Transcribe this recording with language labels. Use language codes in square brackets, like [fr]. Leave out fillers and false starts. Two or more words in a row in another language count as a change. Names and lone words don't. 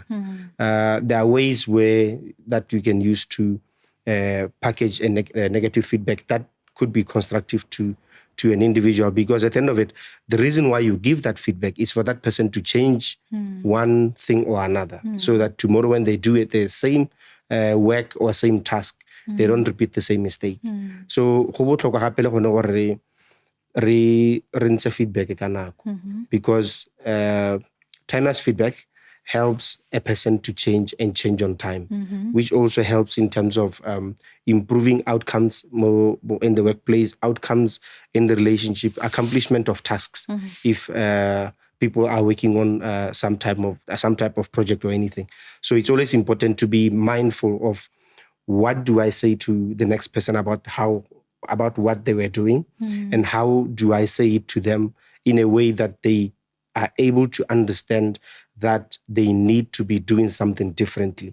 [en] There are ways that you can use to package a negative feedback that could be constructive to an individual, because at the end of it, the reason why you give that feedback is for that person to change one thing or another, so that tomorrow when they do it, the same work or same task, they don't repeat the same mistake. [tn] So go botlhokwa gape le gone gore re ntshe feedback ka nako, [en] because timeless feedback helps a person to change and change on time, which also helps in terms of improving outcomes more in the workplace, outcomes in the relationship, accomplishment of tasks. If people are working on some type of project or anything, so it's always important to be mindful of what do I say to the next person about what they were doing, and how do I say it to them in a way that they are able to understand that they need to be doing something differently.